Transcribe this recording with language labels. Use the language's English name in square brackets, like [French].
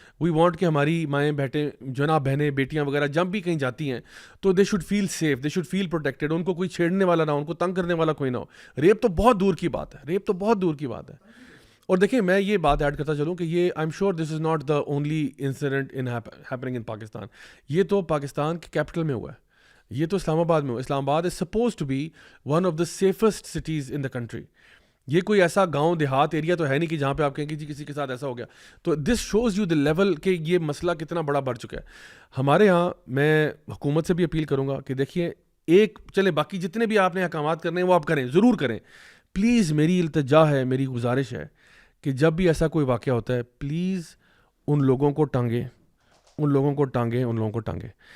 [English] we want [Urdu] کہ ہماری مائیں بیٹے جو ہے نا بہنیں بیٹیاں وغیرہ جب بھی کہیں جاتی ہیں تو [English] They should feel safe, they should feel protected. [Urdu] ان کو کوئی چھیڑنے والا نہ ہو, ان کو تنگ کرنے والا کوئی نہ ہو. ریپ تو بہت دور کی بات ہے, ریپ تو بہت دور کی بات ہے. اور دیکھیں میں یہ بات ایڈ کرتا چلوں کہ یہ [English] I am sure this is not the only incident happening in Pakistan. [Urdu] یہ تو پاکستان کے کیپٹل میں ہوا ہے, یہ تو اسلام آباد میں ہوا. [English] Islamabad is suppose to be one of the safest cities in the country. [Urdu] یہ کوئی ایسا گاؤں دیہات ایریا تو ہے نہیں کہ جہاں پہ آپ کہیں کہ جی کسی کے ساتھ ایسا ہو گیا. تو [English] this shows you the level [Urdu] کہ یہ مسئلہ کتنا بڑا بڑھ چکا ہے. ہمارے یہاں میں حکومت سے بھی اپیل کروں گا کہ دیکھیے ایک چلے باقی جتنے بھی آپ نے احکامات کرنے ہیں وہ آپ کریں, ضرور کریں. پلیز میری التجا ہے, میری گزارش ہے کہ جب بھی ایسا کوئی واقعہ ہوتا ہے پلیز ان لوگوں کو ٹانگیں, ان لوگوں کو ٹانگیں, ان لوگوں کو ٹانگیں.